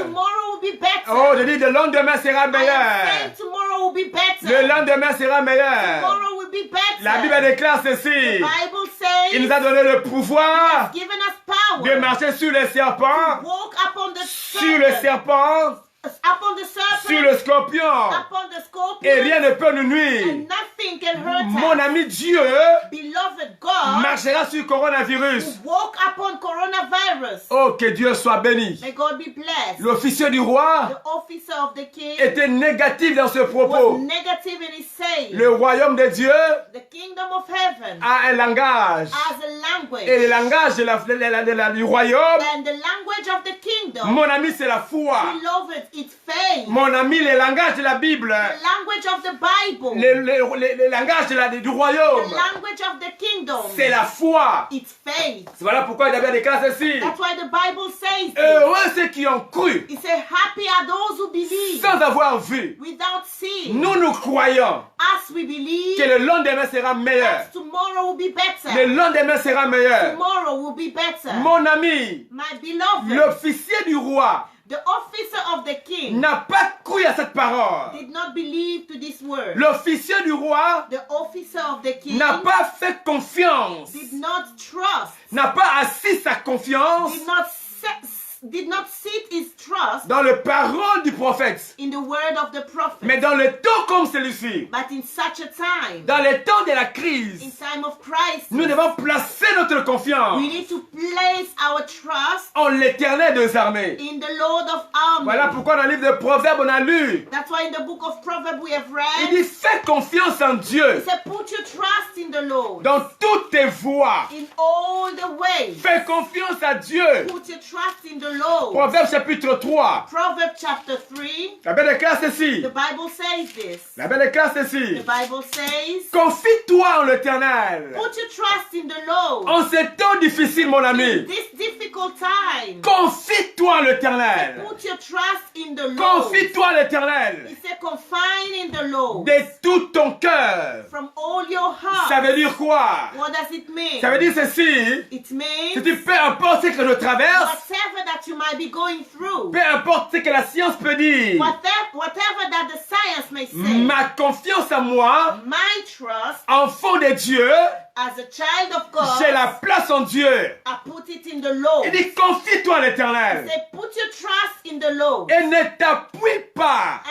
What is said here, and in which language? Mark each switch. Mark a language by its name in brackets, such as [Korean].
[English] tomorrow will be better. [French] Oh, je dis, le lendemain sera [English] I am saying [French] meilleur. [English] tomorrow will be better. [French] Le lendemain sera meilleur. [English] Tomorrow will be better. [French] La Bible déclare [English] The [French] ceci. [English] Bible says [French] Il nous a donné le pouvoir [English] given us power [French] de marcher sur les serpents, [English] walk upon the [French] sur le serpent, [English] upon the serpent, [French] sur le scorpion. [English] upon the scorpion, [French] Et rien ne peut nous nuire. [English] and nothing can hurt [French] Mon [English] us. [French] ami, Dieu [English] Beloved God, [French] marchera sur le coronavirus. [English] walk upon coronavirus. [French] Oh, que Dieu soit béni. [English] May God be blessed. [French] L'officier du roi [English] The officer of the king [French] était négatif dans ce [English] was [French] propos. [English] negative in his saying. [French] Le royaume de Dieu [English] The kingdom of heaven [French] a un langage. [English] has a language, [French] Et le langage du royaume, [English] and the language of the kingdom, [French] mon ami, c'est la foi. [English] beloved, it's faith. [French] Mon ami, le langage de la Bible, [English] The language of the Bible, [French] le langage du [English] the [French] royaume, [English] language of the kingdom, [French] c'est la foi. [English] it's faith. [French] Voilà pourquoi il avait déclaré ceci. [English] That's why the Bible says this. [French] Heureux ceux qui ont cru [English] It says, happy are those who believe [French] sans avoir vu. [English] without seeing. [French] Nous croyons [English] As we believe [French] que le lendemain sera meilleur. [English] that tomorrow will be [French] Le [English] better. [French] lendemain sera meilleur. [English] Tomorrow will be better. [French] Mon ami, [English] My beloved, [French] l'officier du roi [English] the officer of the king [French] n'a pas cru à cette parole. [English] did not believe to this word. [French] L'officier du roi [English] The officer of the king [French] n'a pas fait confiance, [English] did not trust, [French] n'a pas assis sa confiance [English] did not did not sit his trust [French] dans les paroles du prophète, [English] in the word of the prophet, [French] mais dans le temps comme celui-ci, [English] but in such a time, [French] dans les temps de la [English] in [French] crise, [English] time of crisis, [French] nous devons placer notre confiance [English] we need to place our trust [French] en l'Éternel des armées. [English] in the Lord of armies. [French] Voilà pourquoi dans le livre de Proverbes, on a lu, [English] That's why in the book of Proverbs we have [French] il [English] read, [French] dit, fais confiance en [English] he [French] Dieu [English] said, put your trust in the Lord [French] dans toutes tes voies. [English] in all the ways. [French] Fais confiance à Dieu. [English] Put your trust in the Lord. [French] Proverbes chapitre 3. [English] Proverbs chapter 3, [French] La Bible déclare ceci. [English] the Bible says this. [French] La Bible déclare [English] The [French] ceci. [English] Bible says, [French] Confie-toi en l'Éternel. [English] put your trust in the Lord. [French] En ces temps difficiles, mon [English] In [French] ami. [English] this difficult time, [French] Confie-toi en l'Éternel. [English] put your trust in the Lord. [French] Confie-toi en l'Éternel. [English] He said, confine in the Lord [French] De tout ton cœur. [English] from all your heart. [French] Ça veut dire quoi? [English] What does it mean? [French] Ça veut dire ceci. [English] It [French] Si [English] means [French] tu peu importe ce que je traverse, [English] whatever that you might be going through, [French] peu importe ce que la science peut dire, [English] whatever that the science may say, [French] ma confiance en moi, [English] my trust [French] enfant de Dieu, [English] as a child of God, [French] j'ai la place en Dieu. [English] I put it in the Lord. [French] Il dit confie-toi en [English] He [French] l'Éternel [English] said, put your trust in the Lord [French] et ne t'appuie pas